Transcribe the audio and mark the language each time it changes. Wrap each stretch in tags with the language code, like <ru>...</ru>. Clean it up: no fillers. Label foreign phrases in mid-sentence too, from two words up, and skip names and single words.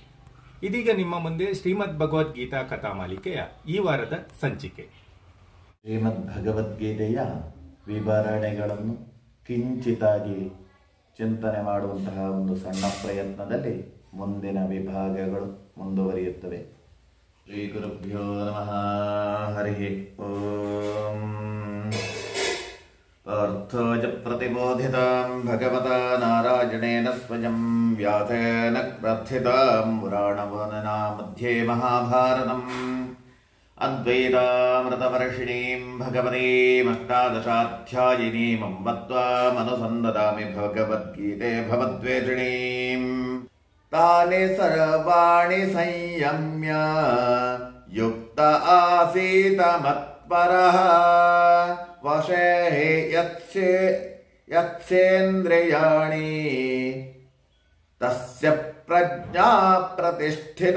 <kn>ಇದೀಗ ನಿಮ್ಮ ಮುಂದೆ ಶ್ರೀಮದ್ ಭಗವದ್ಗೀತಾ ಕಥಾಮಾಲಿಕೆಯ ಈ ವಾರದ ಸಂಚಿಕೆ. ಶ್ರೀಮದ್ ಭಗವದ್ಗೀತೆಯ ವಿವರಣೆಗಳನ್ನು ಕಿಂಚಿತಾಗಿ ಚಿಂತನೆ ಮಾಡುವಂತಹ ಒಂದು ಸಣ್ಣ ಪ್ರಯತ್ನದಲ್ಲಿ ಮುಂದಿನ ವಿಭಾಗಗಳು ಮುಂದುವರಿಯುತ್ತವೆ.</kn> <sa>ಶ್ರೀ ಗುರುಭ್ಯೋ ನಮಃ. ಹರಿ ಓಂ. ಪಾರ್ಥೋಜ ಪ್ರತಿಬೋಧಿತಾಂ ಭಗವತಾ ನಾರಾಯಣೇನ ಸ್ವಯಂ ವ್ಯಾಸೇನ ಪ್ರಥಿತಾಂ ಪುರಾಣವನನಾ ಮಧ್ಯೆ ಮಹಾಭಾರತಂ ಅದ್ವೈತಾಮೃತವರ್ಷಿಣೀಂ ಭಗವತೀಂ ಅಷ್ಟಾದಶಾಧ್ಯಾಯಿನೀಂ ಅಂಬತ್ವಾಮನುಸಂದದಾಮಿ ಭಗವದ್ಗೀತೆ ಭವದ್ವೇಷಿಣೀಂ. ತಾನಿ ಸರ್ವಾಣಿ ಸಂಯಮ್ಯ ಯುಕ್ತ ಆಸೀತ ಮತ್ಪರಃ ವಶೇ ಯತ್ಸೇಂದ್ರಿಯಾಣಿ ತಸ್ಯ ಪ್ರಜ್ಞಾ ಪ್ರತಿಷ್ಠಿತ.</sa>